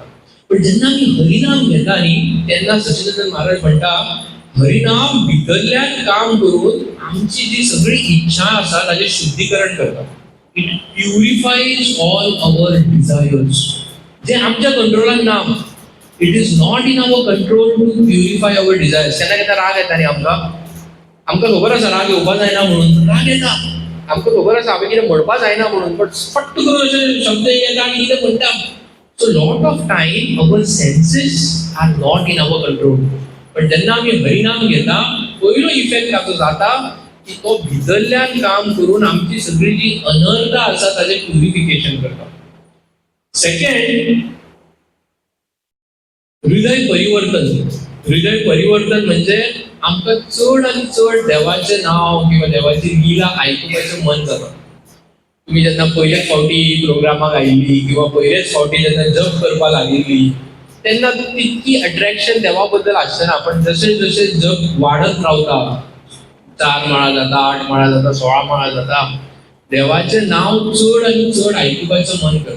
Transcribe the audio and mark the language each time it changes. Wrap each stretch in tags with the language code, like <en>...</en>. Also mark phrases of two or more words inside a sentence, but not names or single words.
<kok>पण जेन्ना आमी हरिनाम घेता न्ही तेन्ना सच्चिदानंद महाराज म्हणटा हरिनाम भितरल्यान काम करून आमची जी सगळी इच्छा आसा ताजें शुद्धीकरण करता.</kok> <en>it purifies all our desires</en> <kok>जे आमच्या कंट्रोलान ना.</kok> <en>it is not in our control to purify our desires.</en> <kok>केन्ना केन्ना राग येता न्ही आमकां खबर आसा राग येवपा जायना म्हणून राग येता. आमकां खबर आसा हांवें कितें म्हणपा जायना म्हणून, बट फट्ट करून अशे शब्द येता आनी कितें म्हणटा.</kok> <en>so lot of time our senses are not in our control.</en> <kok>पण जेन्ना आमी हरिनाम घेता पयलो इफेक्ट ताचो जाता की तो भितरल्यान काम करून आमची सगळी जी अनर्था आसा ताजें प्युरिफिकेशन करता. सेकंड, हृदय परिवर्तन. हृदय परिवर्तन म्हणजे आमकां चड आनी चड देवाचें नांव किंवा देवाची लीला आयकुपाचें मन जाता. तुम्ही जेन्ना पयलेच फावटी प्रोग्रामाक आयिल्ली किंवा पयलेच फावटी जेन्ना जप करपाक लागिल्ली तेन्ना तितकी अट्रॅक्शन देवा बद्दल आसना. पण जशें जशें जप वाडत रावता, 4 माळा जाता, 8 माळा जाता, 16 माळा जाता, देवाचें नांव चड आनी चड आयकुपाचें मन करता.</kok>